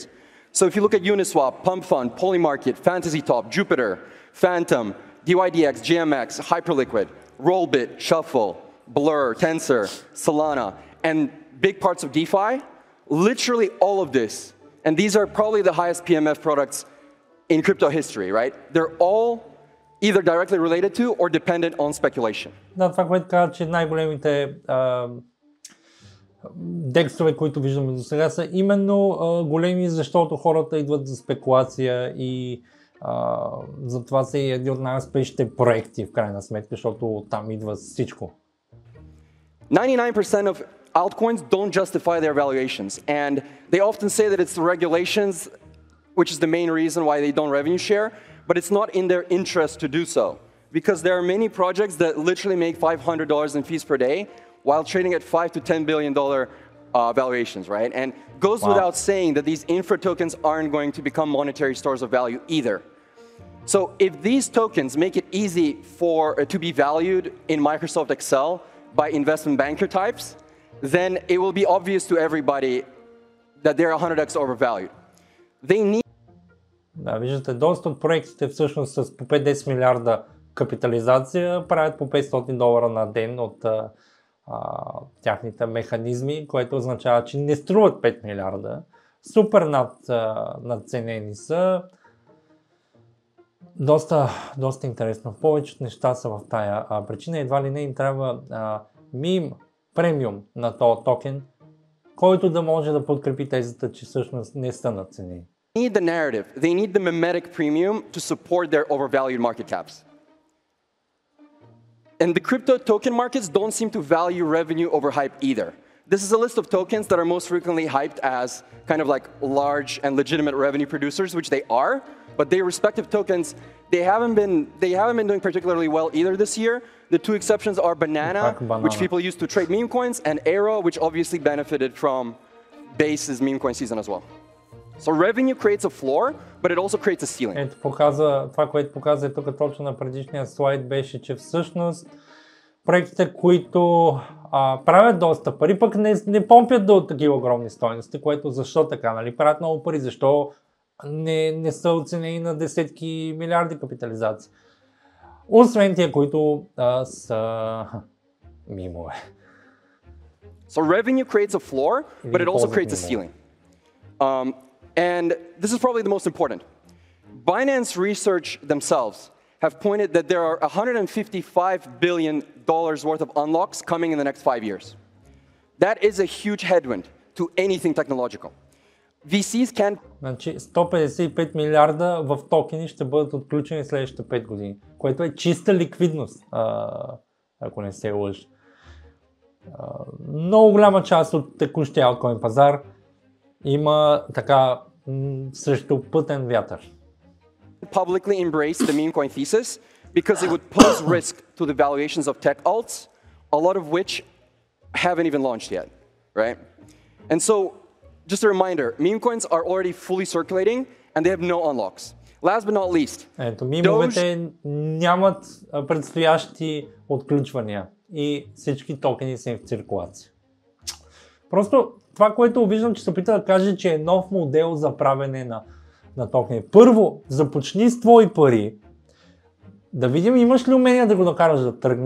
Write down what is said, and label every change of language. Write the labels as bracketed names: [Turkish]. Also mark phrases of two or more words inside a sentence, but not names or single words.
[English] So if you look at Uniswap, Pump Fund, Polymarket, Fantasy Top, Jupiter, Phantom, DYDX, GMX, Hyperliquid, Rollbit, Shuffle, Blur, Tensor, Solana, and big parts of DeFi, literally all of this, and these are probably the highest PMF products in crypto history, right? They're all either directly related to or dependent on speculation. [Bulgarian] Да, това, което казва, че най-големите дексове, които виждаме до сега, са именно големи, защото хората идват за спекулация и затова са и един от най-успешните проекти в крайна сметка, защото там идва всичко. [English] 99% of altcoins don't justify their valuations, and they often say that it's the regulations, which is the main reason why they don't revenue share, but it's not in their interest to do so, because there are many projects that literally make $500 in fees per day while trading at $5 to $10 billion valuations, right? And goes without saying that these infra tokens aren't going to become monetary stores of value either. So if these tokens make it easy to be valued in Microsoft Excel by investment banker types, then it will be obvious to everybody that they're 100x overvalued. They need [Bulgarian] Да, виждате, доста от проектите всъщност с по 5-10 милиарда капитализация правят по $500 на ден от тяхните механизми, което означава, че не струват 5 милиарда. Супер надценени са. Доста интересно. Повечето неща са в тая причина. Едва ли не им трябва мим премиум на този токен, който да може да подкрепи тезата, че всъщност не са надценени. [English] They need the narrative. They need the mimetic premium to support their overvalued market caps. And the crypto token markets don't seem to value revenue over hype either. This is a list of tokens that are most frequently hyped as kind of like large and legitimate revenue producers, which they are, but their respective tokens, they haven't been doing particularly well either this year. The two exceptions are Banana, which people use to trade meme coins, and Aero, which obviously benefited from Base's meme coin season as well. So revenue creates a floor, but it also creates a ceiling. [Bulgarian] Ето това, което показа тук точно на предишния слайд, беше, че всъщност проектите, които правят доста пари, пък не помпят до такива огромни стойности, което защо така, нали? Правят много пари, защо не са оценени на десетки милиарди капитализации. Освен тия, които са мимове. [English] So revenue creates a floor, but it also creates a ceiling. And this is probably the most important. Binance Research themselves have pointed that there are $155 billion worth of unlocks coming in the next 5 years. That is a huge headwind to anything technological. VCs can... [Bulgarian] Значи 155 милиарда в токени ще бъдат отключени следващите 5 години, което е чиста ликвидност, ако не се лъжа. Много голяма част от текущия алткоин пазар има така срещупътен вятър. [English] Publicly embrace the meme coin thesis because it would pose risk to the valuations of tech alts, a lot of which haven't even launched yet, right? And so, just a reminder, meme coins are already fully circulating and they have no unlocks. Last but not least, [Bulgarian] ето, мимовете нямат предстоящи отключвания и всички токени са в циркулация. Просто това, което виждам, че се опита да каже, че е нов модел за правене на токени. Първо, започни с твои пари, да видим имаш ли умение да го накараш да тръгне.